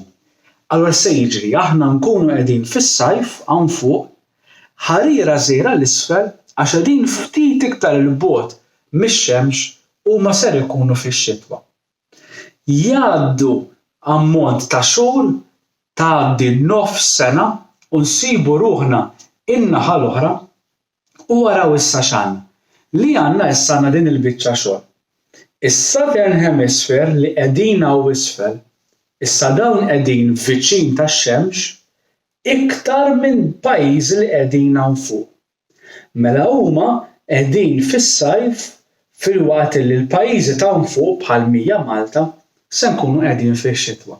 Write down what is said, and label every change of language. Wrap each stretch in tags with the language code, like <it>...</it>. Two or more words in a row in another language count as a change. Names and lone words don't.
<mt>Allura se jiġri aħna nkunu qegħdin fis-sajf hawn fuq, ħarira żgħira l-isfel għax qegħdin ftit iktar il-bogħod mix-Xemx huma ser ikunu fix-xitwa. Jgħaddu ammont ta' xhur tgħaddi nofs sena u nsibu ruħna in-naħa l-oħra u waraw issa x'għandna li għandna issa għandna din il-biċċa xogħol. Is-</mt> <en>Southern Hemisphere</en> <mt>li qegħdin hawn isfel, issa dawn qegħdin viċin tax-Xemx iktar minn pajjiżi li qegħdin hawn fuq. Mela huma qegħdin fis-sajf filwaqt li l-pajjiżi ta' hawn fuq bħal mija Malta se nkunu qegħdin fix-xitwa.</mt>